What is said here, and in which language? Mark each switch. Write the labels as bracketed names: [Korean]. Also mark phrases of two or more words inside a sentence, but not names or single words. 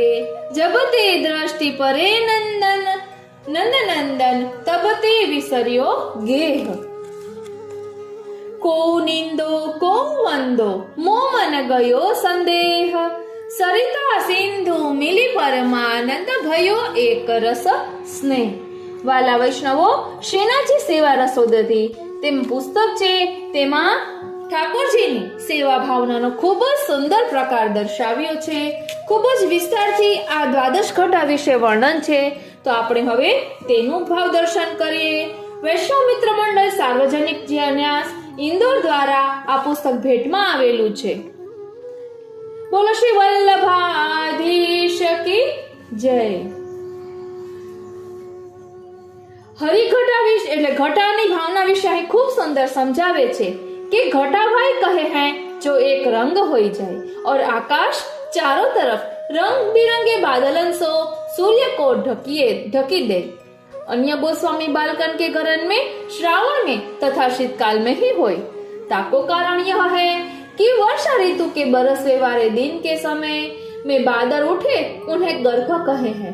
[Braj] जब ते दृष्टि परे नंदन नंद नंदन तब ते विसर्यो गेह. को निंदो को वंदो मोमन गयो संदेह. सरिता सिंधु मिली परमानंद भयो एक रस स्नेह. [Gujarati] વાલા વૈષ્ણવો, શ્રીનાથજી સેવા રસોદતી તેમ પુસ્તક છે, તેમાં ઠાકોરજીની સેવા ભાવનાનો ખૂબ જ સુંદર પ્રકાર દર્શાવ્યો છે. ખૂબ જ વિસ્તારથી આ દ્વાદશ ઘટા વિશે વર્ણન છે. તો આપણે હવે તેનું ભાવ દર્શન કરીએ. વૈષ્ણવ મિત્ર મંડળ સાર્વજનિક ન્યાસ ઇન્દોર દ્વારા આ પુસ્તક ભેટમાં આવેલું છે. બોલો શ્રી વલ્લભાધીશ કી જય. હરિઘટા વિશે એટલે ઘટાની ભાવના વિશે અહીં ખૂબ સુંદર [Braj] समझावे છે कि घटा भाई कहे हैं जो एक रंग हो जाए और आकाश चारों तरफ रंग बिरंगे बादलन सो सूर्य को ढकी दे। अन्य गोस्वामी बालकन के घरन में श्रावण में तथा शीतकाल में ही होय। ताको कारण यह है कि वर्षा ऋतु के बरसने वाले दिन के समय में बादल उठे उन्हें गर्भ कहे हैं।